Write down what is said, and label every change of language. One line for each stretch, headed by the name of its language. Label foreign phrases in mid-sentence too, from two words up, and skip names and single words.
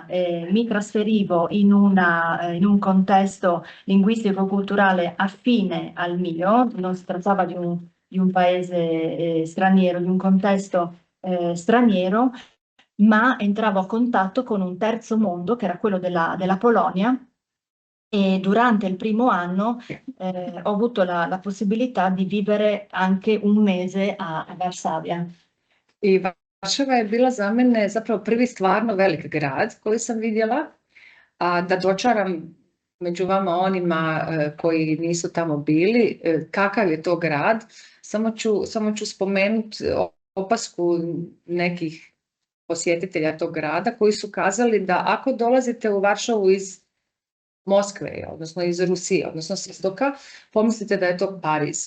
Italian: Mi trasferivo in un contesto linguistico-culturale affine al mio, non si trattava di un paese straniero, di un contesto straniero, ma entravo a contatto con un terzo mondo, che era quello della Polonia, e durante il primo anno ho avuto la possibilità di vivere anche un mese a Varsavia.
Croatian: I Varšava je bila za mene zapravo prvi stvarno velik grad koji sam vidjela, a da dočaram među vama onima koji nisu tamo bili, kakav je to grad, samo ću spomenuti opasku nekih posjetitelja tog grada koji su kazali da ako dolazite u Varšavu iz Moskve, odnosno iz Rusije, odnosno s istoka, pomislite da je to Pariz.